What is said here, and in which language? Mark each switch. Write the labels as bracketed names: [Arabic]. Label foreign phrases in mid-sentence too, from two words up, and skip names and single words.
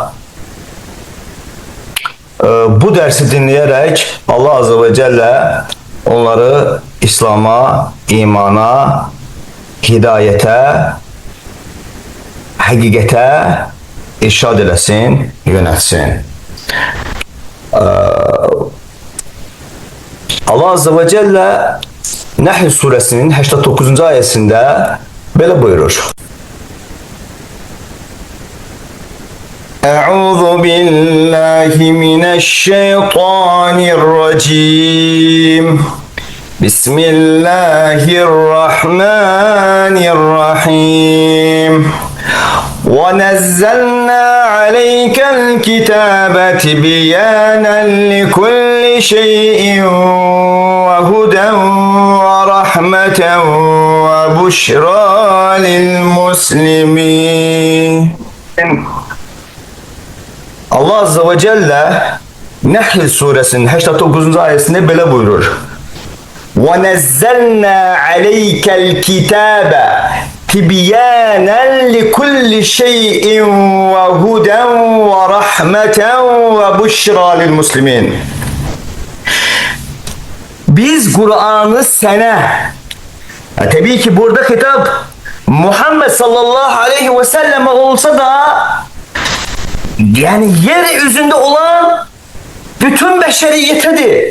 [Azerbaijani] bu dərsi dinləyərək Allah [Arabic] عز وجل [Azerbaijani] onları İslam'a, imana, hidayətə, həqiqətə irşad eləsin, yönətsin. Allah [Arabic] عز وجل [Azerbaijani] Nəhl surəsinin 89-cu ayəsində belə buyurur. [Arabic] أعوذ بالله من الشيطان الرجيم. Bismillahirrahmanirrahim. وَنَزَّلْنَا عَلَيْكَ الْكِتَابَ تِبْيَانًا لِكُلِّ شَيْءٍ وَهُدًى وَرَحْمَةً وَبُشْرَى لِلْمُسْلِمِينَ. [Turkish] Allah [Arabic] عز وجل [Turkish] Nehl suresinin 89. [Azerbaijani] ayetinde belə buyurur. [Arabic] وَنَزَّلْنَا عَلَيْكَ الْكِتَابَ تِبْيَانًا لِكُلِّ شَيْءٍ وَهُدًى وَرَحْمَةً وَبُشْرَى لِلْمُسْلِمِينَ. [Turkish] Biz Kur'an'ı sana, tabii ki burada hitap Muhammed [Arabic] صلى الله عليه وسلم [Turkish] olsa da, yani yeryüzünde olan bütün beşeriyetedir.